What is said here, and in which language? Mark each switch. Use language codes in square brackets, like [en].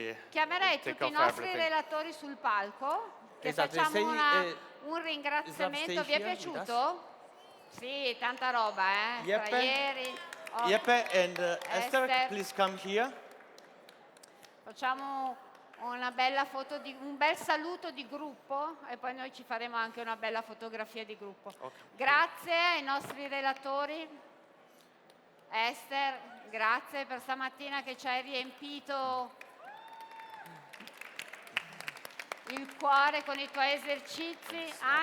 [it] Chiamerei tutti i nostri relatori sul palco, che facciamo un ringraziamento. Vi è piaciuto? Sì, tanta roba, Jeppe, tra ieri. [en] Jeppe and Esther, please come here. [it] Facciamo una bella foto, un bel saluto di gruppo e poi noi ci faremo anche una bella fotografia di gruppo. Okay. Grazie ai nostri relatori. Esther, grazie per stamattina che ci hai riempito il cuore con i tuoi esercizi.